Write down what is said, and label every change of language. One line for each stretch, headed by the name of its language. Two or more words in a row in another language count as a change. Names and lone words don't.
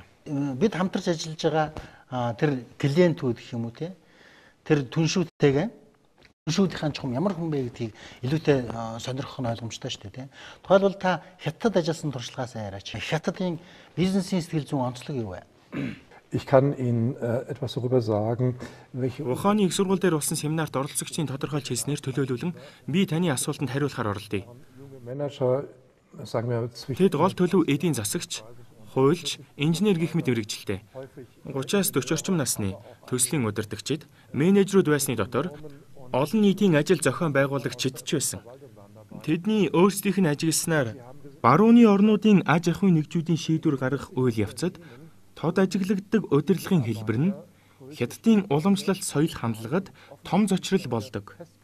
Mongolian: Бид хамтарч ажиллаж байгаа тэр клиентүүд гэх юм уу те тэр түншүүтэйгээ Шүүдийн чухам ямар хүн бэ гэдгийг илүүтэй сонирхох нь ойлгомжтой шүү дээ. Тухайлбал та хятад ажилласан туршлагаас яриач. Хятадын бизнесийн сэтгэл зүйн онцлог юу вэ?
German: Ich kann Ihnen etwas darüber sagen, welche
Mongolian: Ухааны их сургууль дээр болсон семинарт оролцогчдын тодорхойлж хэлснээр төлөөлүүлэн би таны асуултанд хариулахаар оролдъё.
German: Manager, sagen wir zwischen
Mongolian: Тэд гол төлөв эдийн засагч, хуульч, инженер гэх мэт мэрэгжилтэй. 30-аас 40 орчим насны төслийн удирдагчид, менежерүүд байсны дотор олон нийтийн ажил зохион байгуулагчид ч байсан. Тэдний өөрсдийнх нь ажигласнаар барууны орнуудын аж ахуйн нэгжүүдийн шийдвэр гаргах үйл явцад тод ажиглагддаг удирдлагын хэлбэр нь Хятадын уламжлалт соёл хандлагад том зочрол болдог.